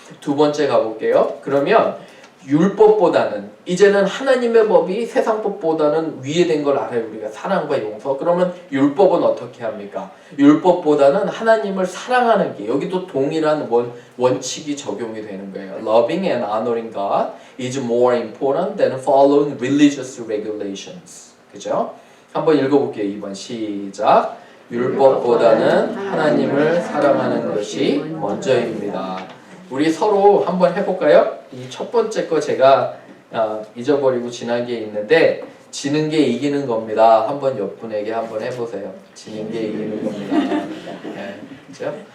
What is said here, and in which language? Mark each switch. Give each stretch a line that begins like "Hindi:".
Korean: 두 번째 가볼게요. 그러면 율법보다는, 이제는 하나님의 법이 세상 법보다는 위에 된 걸 알아요. 우리가 사랑과 용서. 그러면 율법은 어떻게 합니까? 율법보다는 하나님을 사랑하는 게, 여기도 동일한 원칙이 적용이 되는 거예요.
English: Loving and honoring God is more important than following religious regulations.
Korean: 그죠? 한번 읽어볼게요. 2번 시작. 율법보다는 하나님을 사랑하는 것이 먼저입니다. 우리 서로 한번 해볼까요? 이 첫 번째 거 제가 잊어버리고 지난 게 있는데, 지는 게 이기는 겁니다. 한번 옆 분에게 한번 해보세요. 지는 게 이기는 겁니다. 네, 그렇죠?